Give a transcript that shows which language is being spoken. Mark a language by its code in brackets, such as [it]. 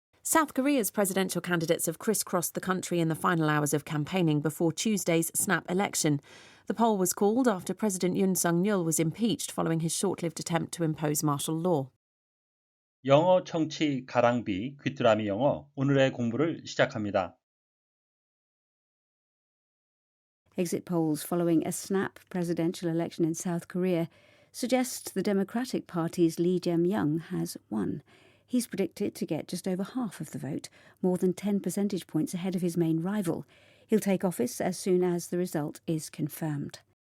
[en] South Korea's presidential candidates have crisscrossed the country in the final hours of campaigning before Tuesday's snap election. The poll was called after President Yoon Suk-yeol was impeached following his short-lived attempt to impose martial law. [ko] 영어 청취 가랑비 귀뚜라미 영어 오늘의 공부를 시작합니다. [en] Exit polls following a snap presidential election in South Korea suggest the Democratic Party's Lee Jae-myung has won. He's predicted to get just over half of the vote, more than 10 percentage points ahead of his main rival. He'll take office as soon as the result is confirmed.